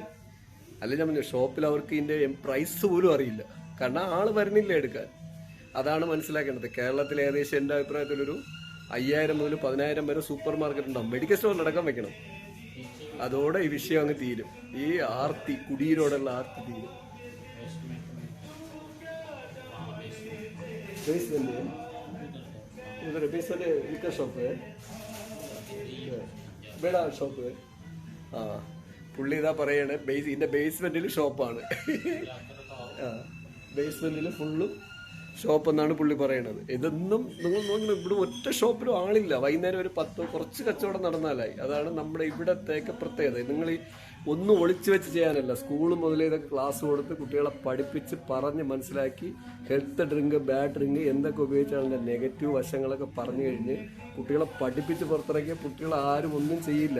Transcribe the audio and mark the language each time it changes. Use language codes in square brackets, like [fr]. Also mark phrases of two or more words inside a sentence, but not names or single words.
[ml] അല്ല, ഞാൻ പറഞ്ഞു, ഷോപ്പിൽ അവർക്ക് ഇതിന്റെ പ്രൈസ് പോലും അറിയില്ല, കാരണം ആള് വരുന്നില്ല എടുക്കാൻ. അതാണ് മനസ്സിലാക്കേണ്ടത്. കേരളത്തിൽ ഏകദേശം എൻ്റെ അഭിപ്രായത്തിലൊരു 5000 മുതൽ 10000 വരെ [en] super market [ml] ഉണ്ടാവും. [en] medical store [ml] അടക്കം വെക്കണം. അതോടെ ഈ വിഷയം അങ്ങ് തീരും. ഈ ആർത്തി, കുടിയിലോടുള്ള ആർത്തി തീരും. [en] basement shop [hi] है, बेड़ा शॉप है. [ml] ആ പുള്ളി ഇതാ പറയണേ, ഇതിന്റെ ബേസ്മെന്റിൽ ഷോപ്പാണ്. ബേസ്മെന്റിൽ ഫുള്ളും ഷോപ്പ് എന്നാണ് പുള്ളി പറയണത്. ഇതൊന്നും നിങ്ങൾ നോക്കണം, ഇവിടെ ഒറ്റ ഷോപ്പിലും ആളില്ല. വൈകുന്നേരം ഒരു 10 കുറച്ച് കച്ചവടം നടന്നാലായി. അതാണ് നമ്മുടെ ഇവിടത്തേക്ക് പ്രത്യേകത. നിങ്ങൾ ഒന്നും ഒളിച്ചു വെച്ച് ചെയ്യാനല്ല, സ്കൂൾ മുതലേ ഇതൊക്കെ ക്ലാസ് കൊടുത്ത് കുട്ടികളെ പഠിപ്പിച്ച് പറഞ്ഞ് മനസ്സിലാക്കി [en] health drink bad drink [ml] എന്തൊക്കെ ഉപയോഗിച്ചാൽ അതിൻ്റെ നെഗറ്റീവ് വശങ്ങളൊക്കെ പറഞ്ഞു കഴിഞ്ഞ് കുട്ടികളെ പഠിപ്പിച്ച് പുറത്തിറക്കിയ കുട്ടികൾ ആരും ഒന്നും ചെയ്യില്ല.